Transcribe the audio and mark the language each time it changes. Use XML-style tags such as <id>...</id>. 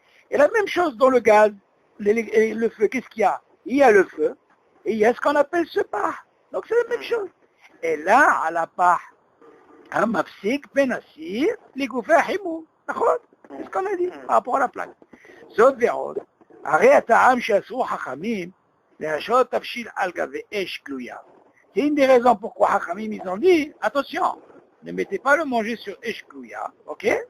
<fr>Et la même chose dans le gaz, le feu, qu'est-ce qu'il y a? Il y a le feu, et il y a ce qu'on appelle ce pas. Donc c'est la même chose. Et là, à la part, un mapsik, benasir, les koufé ahimmoum. D'accord? C'est ce qu'on a dit par rapport à la plaque.</fr> <he>זאת ועוד, הרי הטעם שעשו חכמים להשעות תבשיל על גבי אש גלויה.</he> <fr>C'est une des raisons pourquoi Hachamim ils ont dit, attention, ne mettez pas le manger sur Esh Glouya, ok?</fr>